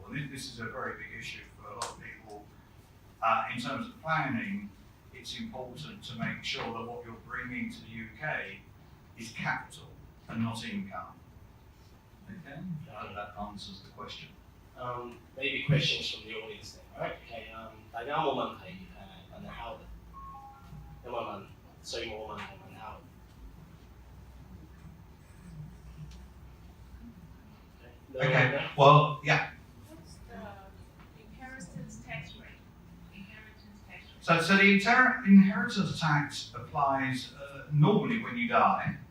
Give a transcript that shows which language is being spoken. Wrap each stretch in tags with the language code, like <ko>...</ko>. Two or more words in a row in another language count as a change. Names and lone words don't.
<en>And this is a very big issue for a lot of people. In terms of planning, it's important to make sure that what you're bringing to the UK is capital and not income. Okay, I hope that answers the question. Maybe questions from the audience then, right?</en> <yue>Okay, 大家有冇問題問Howard？有冇問稅務問題問 Howard？</yue> <en>Okay, well, yeah. What's the inheritance tax rate? So the inheritance tax applies normally when you die.</en>